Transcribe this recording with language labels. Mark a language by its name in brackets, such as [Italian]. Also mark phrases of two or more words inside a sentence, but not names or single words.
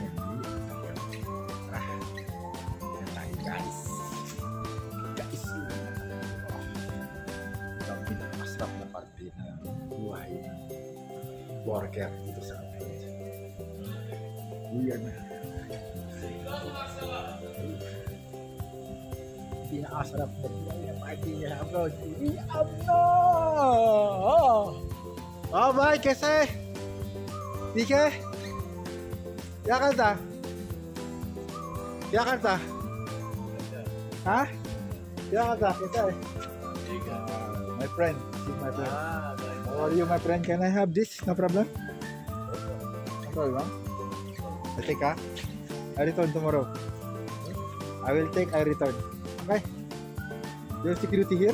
[Filipino] Guys, ang pinakamasarap na parte ng buhay worker dito sa atin. Yan. Pinakamasarap na buhay na parte niya abroad. Oh, bye kasi. Dike? Jakarta? Jakarta? Huh? [English] Jakarta, [Filipino] kita eh. [English] My friend. My friend. How are you, my friend? Can I have this? No problem? No problem? I take I return tomorrow. I will take, I return. Okay? You have security here?